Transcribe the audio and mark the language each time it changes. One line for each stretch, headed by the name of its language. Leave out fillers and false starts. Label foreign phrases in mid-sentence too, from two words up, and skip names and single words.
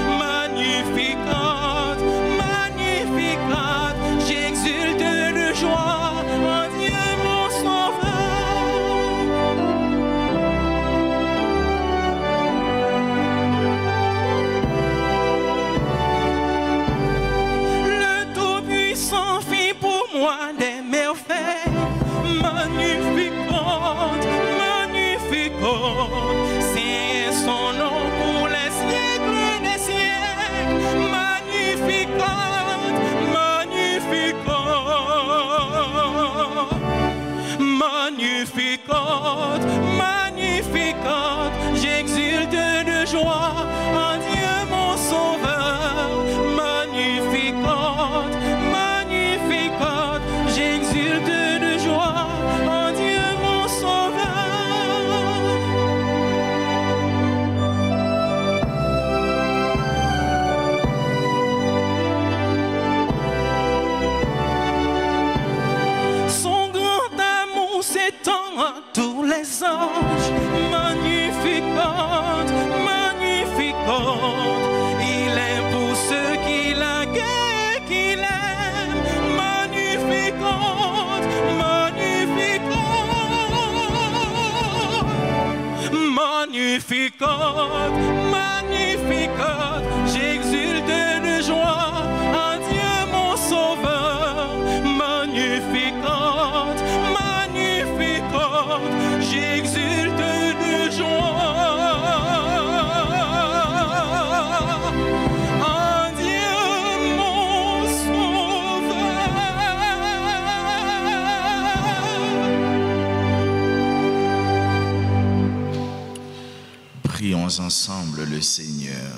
Latin: Magnificat, magnificat,
French: j'exulte de joie en Dieu mon sauveur. Le Tout-Puissant fit pour moi des merveilles.
Latin: Magnificat, magnificat,
French: c'est son nom pour les siècles des siècles.
Latin: Magnificat, magnificat, magnificat, magnificat,
French: j'exulte de joie en Dieu mon sauveur.
Latin: Magnificat, magnificat,
French: j'exulte de joie en Dieu mon sauveur. Son grand amour s'étend à tous les anges.
Latin: Magnificat, magnificat,
French: il aime pour ceux qui la guettent, qui l'aiment.
Latin: Magnificat, magnificat, magnificat, magnificat,
French: j'exulte de joie en Dieu mon sauveur.
Latin: Magnificat, magnificat,
French: j'exulte de joie en Dieu mon sauveur. Prions ensemble le Seigneur.